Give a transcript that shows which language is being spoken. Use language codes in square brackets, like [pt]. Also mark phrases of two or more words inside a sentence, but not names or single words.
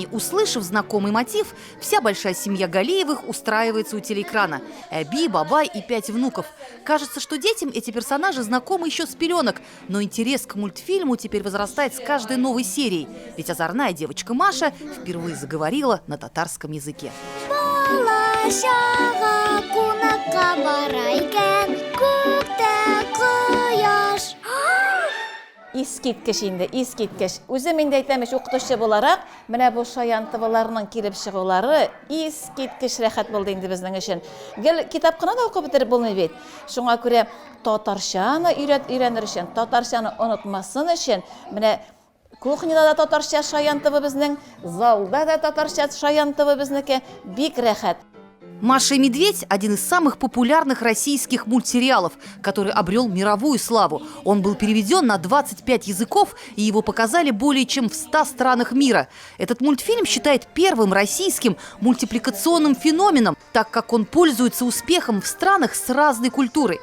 [ru] Услышав знакомый мотив, вся большая семья Галиевых устраивается у телеэкрана. Эби, Бабай и 5 внуков. Кажется, что детям эти персонажи знакомы еще с пеленок. Но интерес к мультфильму теперь возрастает с каждой новой серией. Ведь озорная девочка Маша впервые заговорила на татарском языке. [tt] Искиткеш инде, искиткеш. Үзем инде әйтәмеш укытучы буларак, менә бу Шаян ТВларның килеп чыгулары искиткеш рәхәт булды инде безнең өчен. Гел китапхана да укып бетереп булмый бит. Шуңа күрә татарчаны өйрәнер өчен, татарчаны онытмасын өчен, менә кухняда да татарча Шаян ТВ безнең, залда да татарча Шаян ТВ безнеке, бик рәхәт. [ru] «Маша и медведь» – один из самых популярных российских мультсериалов, который обрел мировую славу. Он был переведен на 25 языков, и его показали более чем в 100 странах мира. Этот мультфильм считают первым российским мультипликационным феноменом, так как он пользуется успехом в странах с разной культурой.